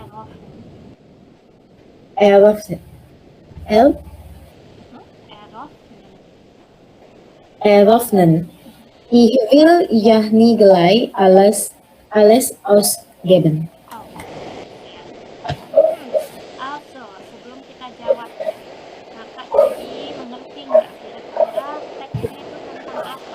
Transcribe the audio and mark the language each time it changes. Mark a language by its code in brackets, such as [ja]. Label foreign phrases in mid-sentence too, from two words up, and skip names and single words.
[de] Ich will ja nie gleich alles ausgeben. Also, [id] sebelum kita jawab, kakak jadi mengerti nggak kira-kira teksnya itu tentang apa?